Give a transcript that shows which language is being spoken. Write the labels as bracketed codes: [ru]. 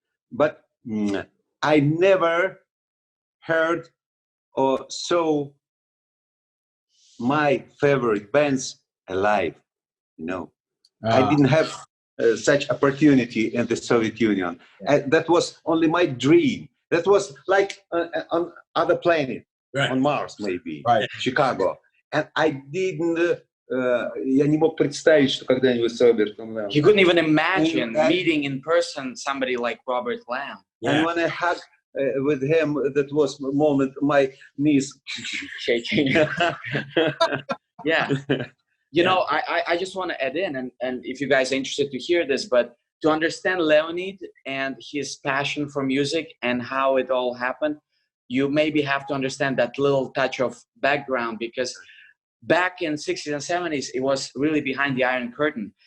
[en] But I never heard or saw my favorite bands alive. I didn't have such opportunity in the Soviet Union. That was only my dream. That was like on other planet, right. on Mars maybe, Right. Chicago. And I didn't, [ru] я не мог представить, что когда-нибудь с Робертом Лэмом. [en] He couldn't even imagine meeting in person somebody like Robert Lamb. And when I hugged with him, that was the moment my knees Shaking. Yeah. I just want to add in, and if you guys are interested to hear this, but to understand Leonid and his passion for music and how it all happened, you maybe have to understand that little touch of background, because back in 60s and 70s, it was really behind the Iron Curtain.